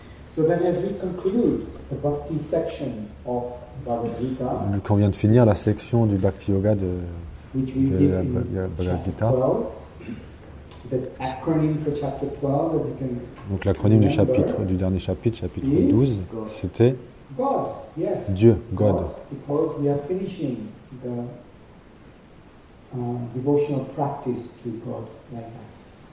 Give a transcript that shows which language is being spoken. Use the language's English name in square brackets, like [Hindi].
[English] So then as we conclude the Bhakti section of Bhagavad Gita, [French] Donc on vient de finir la section du Bhakti Yoga de la Bhagavad Gita. [English] The acronym for chapter 12, as you can [French] Donc l'acronyme du dernier chapitre, chapitre 12, c'était [English] God, yes. [French] Dieu, God. [English] Because we are finishing the devotional practice to God like that.